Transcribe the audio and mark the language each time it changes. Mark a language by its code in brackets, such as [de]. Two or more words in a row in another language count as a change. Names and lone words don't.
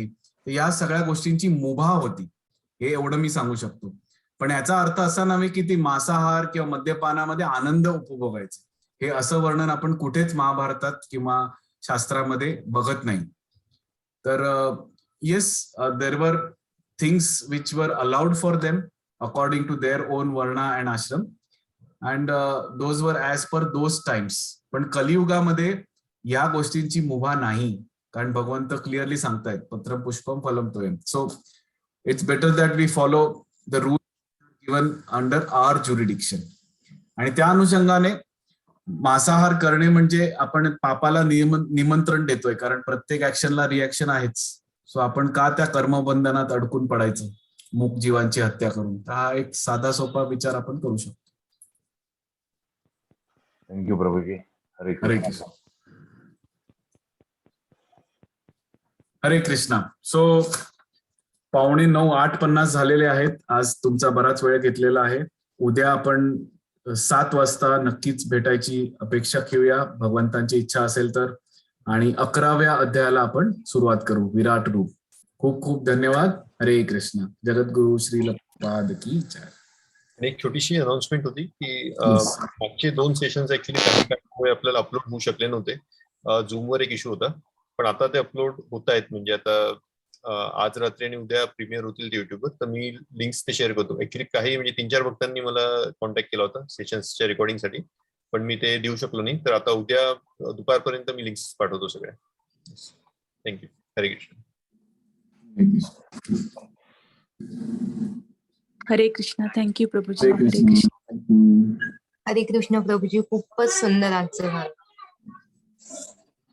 [mr] या सगळ्या गोष्टींची मुभा होती, हे एवढं मी सांगू शकतो. पण याचा अर्थ असा नव्हे की ती मांसाहार किंवा मद्यपानामध्ये आनंद उपभोगायचा, हे असं वर्णन आपण कुठेच महाभारतात किंवा शास्त्रामध्ये बघत नाही. [en] तर yes, there were things which were allowed for them according to their own varna and ashram, and those were as per those times. [mr] पण कलियुगामध्ये या गोष्टींची मुभा नाही, कारण भगवंत क्लिअरली सांगतायत [sa] पत्रम पुष्पम फलम तोयम. [en] so it's better that we follow the rule given under our jurisdiction. [mr] आणि त्या अनुषंगाने मांसाहार करणे म्हणजे आपण पापाला निमंत्रण देतोय, कारण प्रत्येक ऍक्शनला रिॲक्शन आहेच. सो आपण का त्या कर्मबंधनात अडकून पडायचं मूक जीवांची हत्या करून? तर हा एक साधा सोपा विचार आपण करू शकतो. थँक्यू प्रभूजी. हरे हरे कृष्ण. कृष्ण. हरे कृष्णा. सो 9:15, 8:50 झालेले आहेत. आज तुमचा बराच वेळ घेतलेला आहे. उद्या आपण 7 वाजता नक्कीच भेटायची अपेक्षा ठेवूया, भगवंतांची इच्छा असेल तर. आणि 11व्या अध्यायाला आपण सुरुवात करू, विराट रूप. खूप खूप धन्यवाद. हरे कृष्ण. जगद्गुरु श्रील प्रभुपाद [hi] की जय. [mr] आणि एक छोटीशी अनाउन्समेंट होती की मागचे 2 सेशन्स ऍक्च्युली काही काळामुळे आपल्याला अपलोड होऊ शकले नव्हते. झूमवर एक इश्यू होता, पण आता ते अपलोड होत आहेत. म्हणजे आता आज रात्री आणि उद्या प्रीमियर होतील युट्यूबवर. तर मी लिंक्स ते शेअर करतो. ऍक्च्युली काही म्हणजे 3-4 भक्तांनी मला कॉन्टॅक्ट केला होता सेशन्सच्या रेकॉर्डिंगसाठी, पण मी ते देऊ शकलो नाही. तर आता उद्या दुपारपर्यंत मी लिंक्स पाठवतो सगळ्या. थँक्यू. हरे कृष्ण. हरे कृष्ण. थँक्यू प्रभूजी. हरे कृष्ण. हरे कृष्ण प्रभूजी. खूपच सुंदर आजचं गाणं.